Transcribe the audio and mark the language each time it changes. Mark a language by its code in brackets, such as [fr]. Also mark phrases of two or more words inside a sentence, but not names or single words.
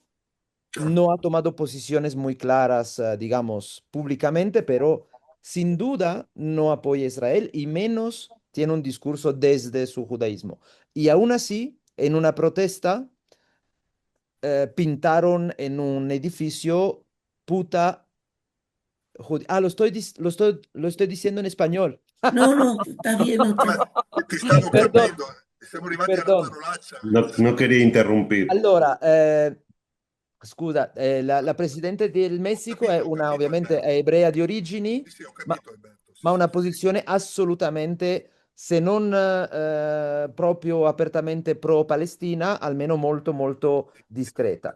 [es] No ha tomado posiciones muy claras, digamos, públicamente, pero sin duda no apoya a Israel y menos tiene un discurso desde su judaísmo. Y aún así, en una protesta, pintaron en un edificio puta Ah, lo estoy diciendo en español. No, no, está bien, no [it] Ma [es] está. [it] ti stavo [es] Perdón, [it] capendo, siamo arrivati alla [es] perdón. [it] parolaccia. [es] No quería interrumpir. [it] Allora, scusa, la presidente del Messico è Ho una, capito, ovviamente, è Alberto. ebrea di origini, Sì, sì, ho ma, capito, Alberto. Sì, ma sì, una sì. posizione assolutamente, se non proprio apertamente pro-Palestina, almeno molto, molto discreta.